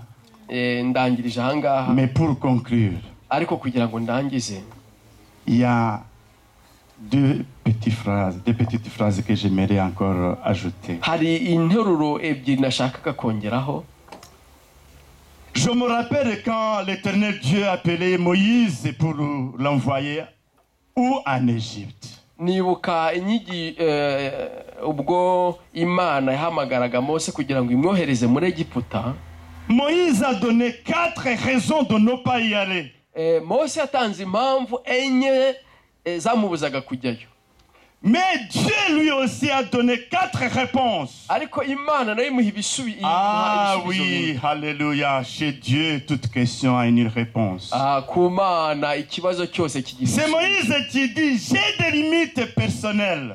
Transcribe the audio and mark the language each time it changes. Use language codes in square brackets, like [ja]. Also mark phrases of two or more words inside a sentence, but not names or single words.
[fr] Mais pour conclure, il y a deux petites phrases que j'aimerais encore ajouter. Je me rappelle quand l'Éternel Dieu appelait Moïse pour l'envoyer où en Égypte. [rw] Nibuka ubwo Imana yahamagaraga Mose kugira ngo imwohereze muri Egiputa. [fr] Moïse a donné 4 raisons de ne pas y aller. [rw] Mose yatanze impamvu enye zamubuzaga kujyayo. [fr] Mais Dieu lui aussi a donné 4 réponses. Ah oui, alléluia. Chez Dieu, toute question a une réponse. C'est Moïse qui dit, j'ai des limites personnelles.